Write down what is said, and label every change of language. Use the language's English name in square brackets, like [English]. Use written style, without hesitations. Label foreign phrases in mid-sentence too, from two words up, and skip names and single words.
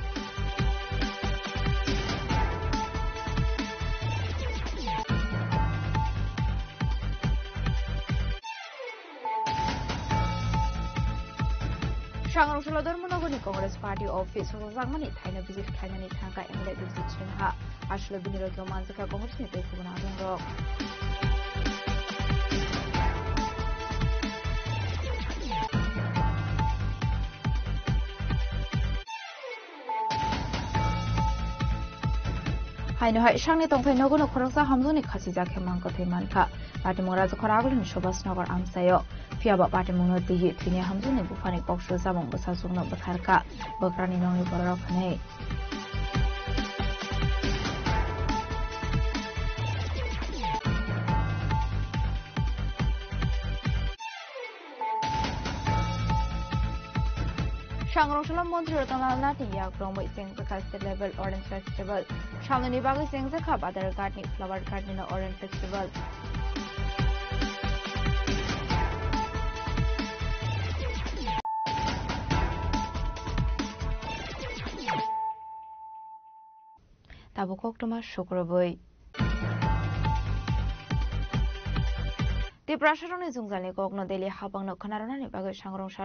[Kok Borok] সংরংশাল ধর্মনগরী কংগ্রেস পার্টি অফিস জাংমানি থাইনা ভিজিট খাইনানি থাকা এমএলএ বিজিত সিনহা আসলে বিনিয়োগ মানজাকা কংগ্রেস নেতা কুবনা দংরক হাইনহাই সাংনি তংফাই নগন খরকসা হামজনি খাসিজা খেমাংক থৈমানখা পাটিমুং রাজখরা আগলনি সুভাষনগর আমসায় ফিয়াবা পাটিমুংনো দিহি থিনি হামজনি বুফানি কক্সো জামং বসাসুংনো বথারকা বক্রানি নংনি বররখনে সংরংশাল মন্ত্রী রতনলাল নাথি ইয়াগ্রমই সেংজাকা [English] state level orange festival [Kok Borok] সামনে বাগে সেংজাকা বাদার গার্ডনি ফ্লাওয়ার গার্ডনি [English] orange festival [Kok Borok] তাবো কক্টমা শুক্রবই ত্রিপুরা শাসননি জুংজালনি কগ্ন দেলি হাবাংনো খনারনানি বাগে সংরংশাল